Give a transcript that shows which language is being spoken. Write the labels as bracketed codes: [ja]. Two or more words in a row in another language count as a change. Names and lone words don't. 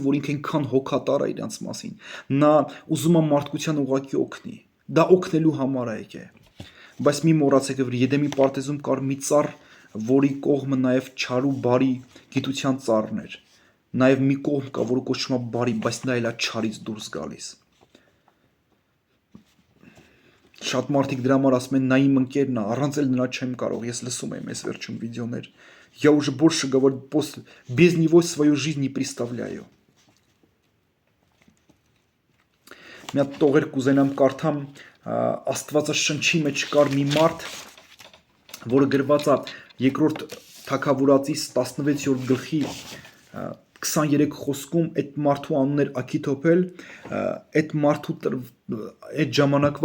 [hy] որ ինքը այնքան հոգատար է իրանց մասին։ Նա ուզում է մարդկության ուղղակի օգնի։ Դա օգնելու համար է եկե։ Բայց մի մոռացեք, որ Եդեմի պարտեզում կար մի ծառ, որի կողմը նաև չար ու բարի գիտության ծառն էր։ Նաև մի կողմ կա, որը կոչվում է բարի, բայց նա էլ է չարից дурս գալիս։ Շատ մարդիկ դրա համար ասում են, նա իմ ընկերն է, առանց էլ նրա չեմ կարող, ես լսում եմ այս վերջում վիդեոներ։ [ru] Я уже больше говорю, без него свою жизнь не представляю։ [hy] Մի հատ տողեր կուզենամ կարդամ, Աստվածաշնչի մեջ կար մի մարդ, որը գրված է երկրորդ Թագավորացիս 16-րդ գլխի 23 խոսքում այդ մարդու անունն էր Աքիթոփել, այդ մարդու այդ ժամանակվա